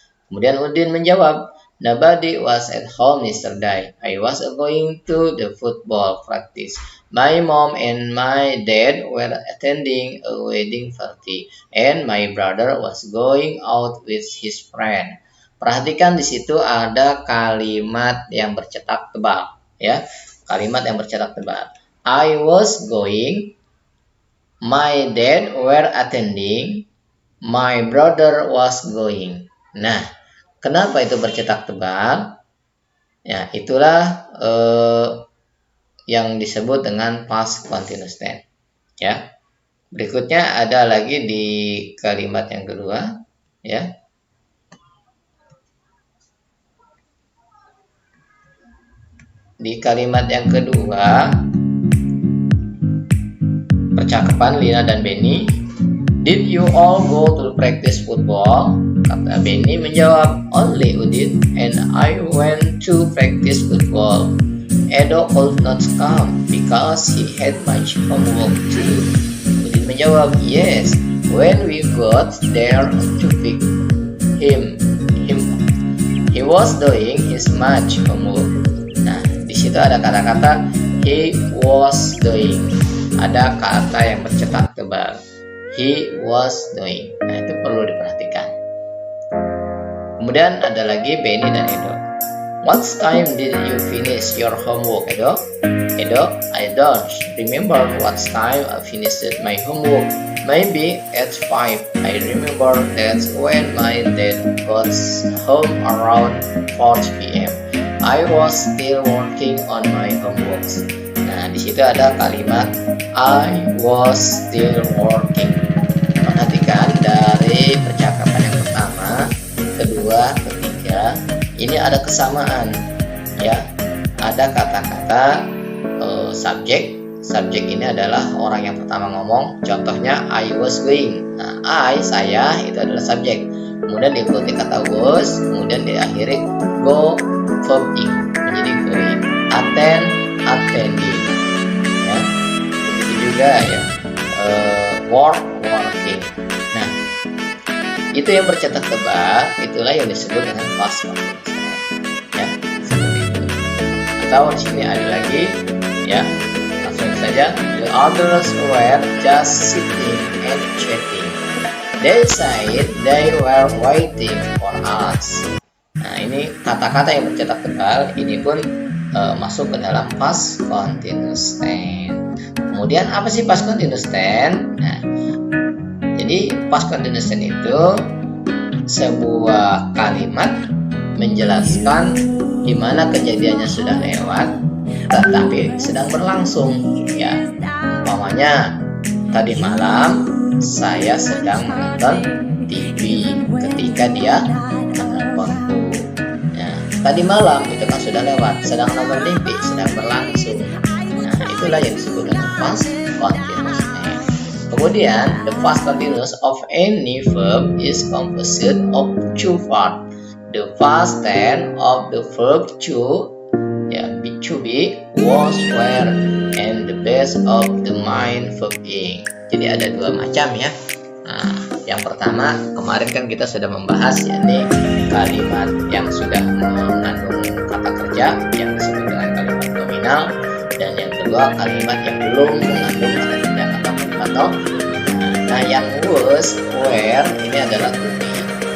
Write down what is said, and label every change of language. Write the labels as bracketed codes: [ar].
[id] Kemudian Udin menjawab, [en] "Nobody was at home yesterday. I was going to the football practice. My mom and my dad were attending a wedding party, and my brother was going out with his friend." [id] Perhatikan di situ ada kalimat yang bercetak tebal, ya. Kalimat yang bercetak tebal. [en] I was going, my dad were attending, my brother was going. [id] Nah, kenapa itu bercetak tebal? Ya, itulah yang disebut dengan past continuous tense. Ya. Berikutnya ada lagi di kalimat yang kedua, ya. Di kalimat yang kedua, percakapan Lina dan Benny. [en] Did you all go to practice football? [id] Kata Benny menjawab, [en] only Udin and I went to practice football. Edo could not come because he had much homework to do. [id] Udin menjawab, [en] yes, when we got there to pick him he was doing his much homework. [id] Nah, di situ ada kata-kata [en] he was doing. [id] Ada kata yang bercetak tebal. [en] He was doing. [id] Nah, itu perlu diperhatikan. Kemudian ada lagi Benny dan Edo. [en] What time did you finish your homework, Edo? Edo, I don't remember what time I finished my homework. Maybe at 5. I remember that when my dad got home around 4 p.m. I was still working on my homework. [id] Nah, di situ ada kalimat [en] I was still working. [id] Perhatikan dari percakapan yang pertama, kedua, ketiga, ini ada kesamaan, ya. Ada kata-kata subjek. Subjek ini adalah orang yang pertama ngomong. Contohnya [en] I was going. [id] Nah, I, saya, itu adalah subjek. Kemudian diikuti kata was, kemudian diakhiri go, verb ing menjadi going. Attend, attending. Ya, begitu juga ya. [en] Work, working. [id] Nah, itu yang bercetak tebal, itulah yang disebut dengan past continuous tense. Ya, seperti itu. Atau di sini ada lagi, ya. Langsung saja, [en] the others were just sitting and chatting. They said they were waiting for us. [id] Nah, ini kata-kata yang bercetak tebal, ini pun masuk ke dalam past continuous tense. Kemudian apa sih past continuous tense? Nah, jadi past continuous tense itu sebuah kalimat menjelaskan di mana kejadiannya sudah lewat tetapi sedang berlangsung, ya. Umpamanya tadi malam saya sedang menonton TV ketika dia menelponku. Nah, tadi malam itu kan sudah lewat, sedang nonton TV, sedang berlangsung. Nah, itulah yang disebut dengan past continuous tense. [en] Kemudian, the past continuous of any verb is composed of two parts. The past tense of the verb to, to be, was, were, and the base of the main verb ing. [id] Jadi ada dua macam, ya. Nah, yang pertama kemarin kan kita sudah membahas, yakni kalimat yang sudah mengandung kata kerja yang disebut dengan kalimat nominal, dan yang kedua kalimat yang belum mengandung kata kerja atau nah, yang was, were ini adalah to be.